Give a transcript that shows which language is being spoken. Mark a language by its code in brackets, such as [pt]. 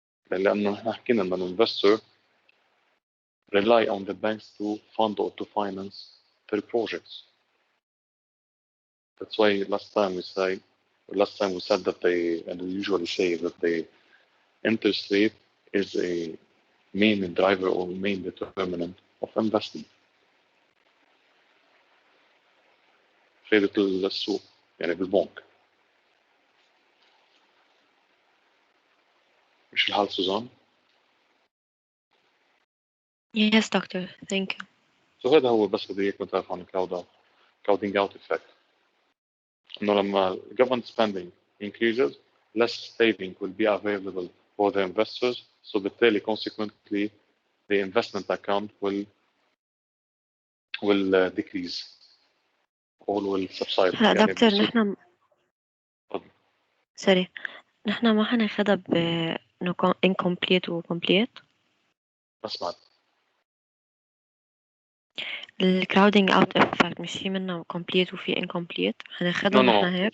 [ar] لأنه نحن حكينا أن [en] investor rely on the banks to fund or to finance their projects. That's why last time we said that and we usually say that the interest rate is a main driver or main determinant of investment. [ar] فائدة السوق يعني بالبنك. مش الحال سوزان؟ [en] Yes, doctor. Thank you. [ar] So هذا هو بس بدي إياكم تعرفوا عن crowding out effect. إنه لما [en] government spending increases, less saving will be available for the investors. So [ar] بالتالي [en] consequently the investment account will decrease or will subside. [ar] هلا دكتور نحن سوري نحن ما حناخدها ب incomplete و complete. ما سمعت. الكراودينج اوت افكت مش في منه complete وفي incomplete حناخدها نحن هيك؟